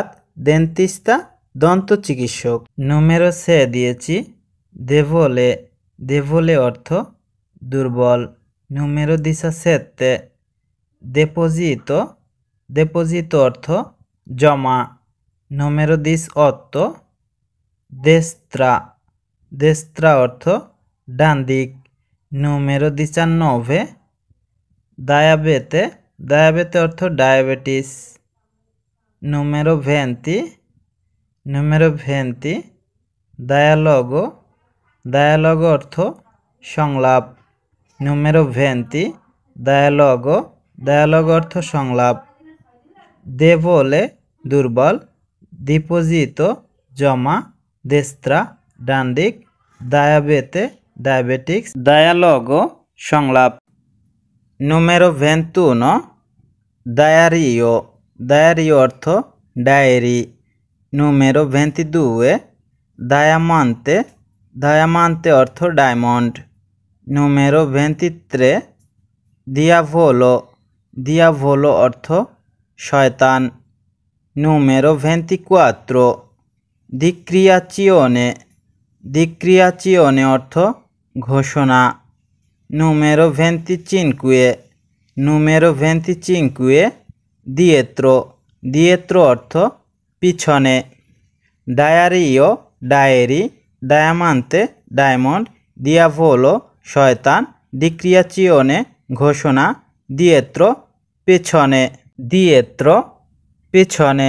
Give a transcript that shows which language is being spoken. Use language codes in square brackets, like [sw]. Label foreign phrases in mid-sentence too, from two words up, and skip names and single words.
[bn] dentista দন্ত চিকিৎসক। Numero 6 দিয়েছি debole. [it] debole [bn] অর্থ দুর্বল। [it] Numero 17 deposito. deposito [bn] অর্থ জমা। [it] Numero 18 destra. [bn] destra অর্থ ডান দিক। [it] Numero 19 diabete. diabete [bn] অর্থ ডায়াবেটিস। [it] Numero 20 Numero 20 dialogo. [bn] dialogo অর্থ সংলাপ। [it] Numero 20 dialogo. [bn] dialogo অর্থ সংলাপ। debole দুর্বল। deposito জমা। destra ডান দিক। diabete ডায়াবেটিক্স। dialogo সংলাপ। [it] Numero 21 diario. diario [bn] অর্থ ডায়েরি। [it] Numero 22 diamante. diamante [bn] অর্থ ডায়মন্ড। [it] Numero 23 diavolo. [bn] diavolo অর্থ শয়তান। [it] Numero 24 dichiarazione. [bn] dichiarazione অর্থ ঘোষণা। [it] Numero 25 Numero 25 dietro. [bn] dietro অর্থ পিছনে। ডায়ারিও ডায়েরি, ডায়ামান্তে ডায়মন্ড, দিয়াভোলো শয়তান, ডিক্রিয়াচিওনে ঘোষণা, দিয়েত্রো পেছনে, দিয়েত্রো পেছনে।